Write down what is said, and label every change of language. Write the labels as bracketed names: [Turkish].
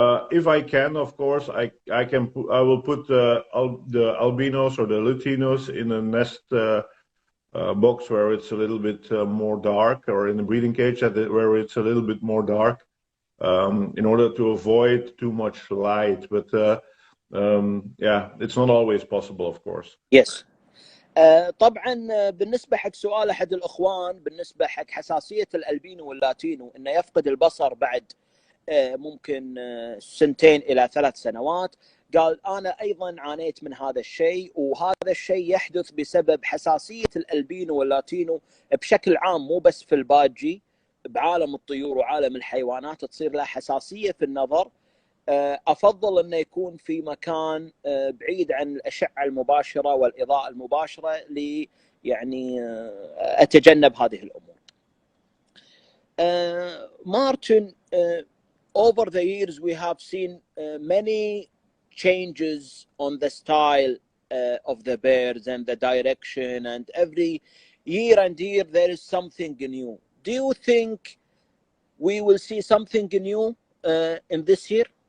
[English] If I can, of course, I will put the albinos or the latinos in a nest box where it's a little bit more dark, or in a breeding cage where it's a little bit more dark, in order to avoid too much light. But yeah, it's not always possible, of course. Yes. [Arabic] طبعا بالنسبه حق سؤال احد الاخوان بالنسبه حق حساسيه الالبينو واللاتينو انه يفقد البصر بعد ممكن 2 إلى 3 سنوات، قال انا ايضا عانيت من هذا الشيء، وهذا الشيء يحدث بسبب حساسيه الالبينو واللاتينو بشكل عام، مو بس في الباجي، بعالم الطيور وعالم الحيوانات تصير له حساسيه في النظر. افضل انه يكون في مكان بعيد عن الاشعه المباشره والاضاءه المباشره يعني اتجنب هذه الامور. [English] Maarten, over the years we have seen many changes on the style of the birds and the direction, and every year and year there is something new. Do you think we will see something new in this year?